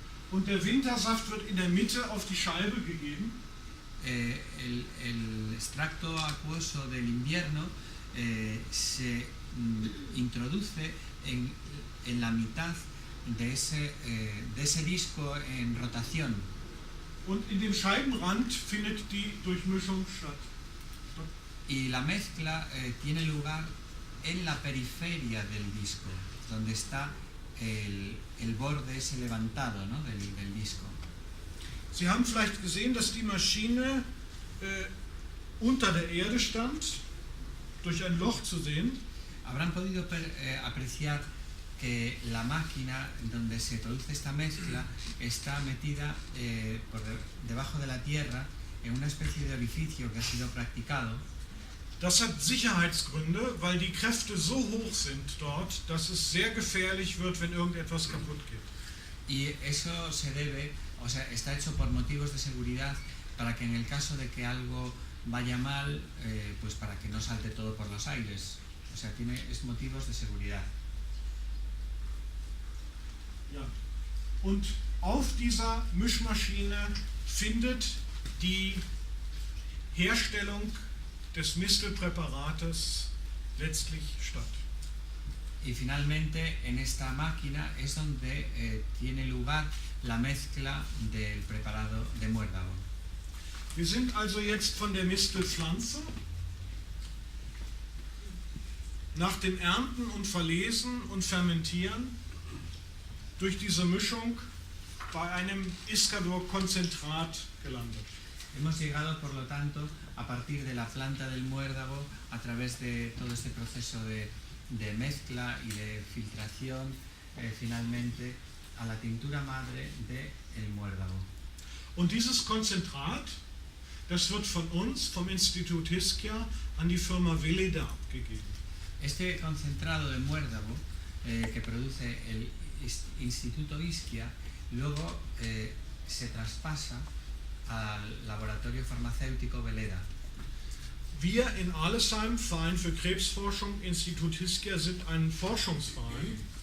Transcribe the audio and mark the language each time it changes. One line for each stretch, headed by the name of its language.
German: Und der Wintersaft wird in der Mitte auf die Scheibe gegeben.
Spanish: El extracto acuoso del invierno se introduce en la mitad de ese disco en rotación.
German: Und in dem Scheibenrand findet die Durchmischung statt.
Spanish: Y la mezcla tiene lugar en la periferia del disco, donde está el borde ese levantado, ¿no? del disco.
German: Sie haben vielleicht gesehen, dass die Maschine unter der Erde stand, durch ein Loch zu sehen.
Spanish: Habrán podido apreciar que la máquina donde se produce esta mezcla está metida debajo de la tierra en una especie de orificio que ha sido practicado.
German: Das hat Sicherheitsgründe, weil die Kräfte so hoch sind dort, dass es sehr gefährlich wird, wenn irgendetwas kaputt geht.
Spanish: Y eso se debe, o sea, está hecho por motivos de seguridad para que en el caso de que algo vaya mal, pues para que no salte todo por los aires. O sea, es motivos de seguridad.
German: Ja. Und auf dieser Mischmaschine findet die Herstellung des Mistelpräparates letztlich statt.
Spanish: Y finalmente en esta máquina es donde tiene lugar la mezcla del preparado de muérdago.
German: Wir sind also jetzt von der Mistelpflanze nach dem Ernten und Verlesen und Fermentieren durch diese Mischung bei einem Iscador-Konzentrat gelandet.
Spanish: Hemos llegado, por lo tanto, a partir de la planta del muérdago, a través de todo este proceso de mezcla y de filtración, finalmente a la tintura madre del muérdago.
German: Und dieses Konzentrat, das wird von uns, vom Institut Ischia, an die Firma Veleda abgegeben.
Spanish: Este concentrado de muérdago que produce el Instituto Ischia, luego se traspasa al laboratorio farmacéutico Veleda.
German: Wir in Alesheim, Verein für Krebsforschung, Institut Ischia, sind ein Forschungsverein.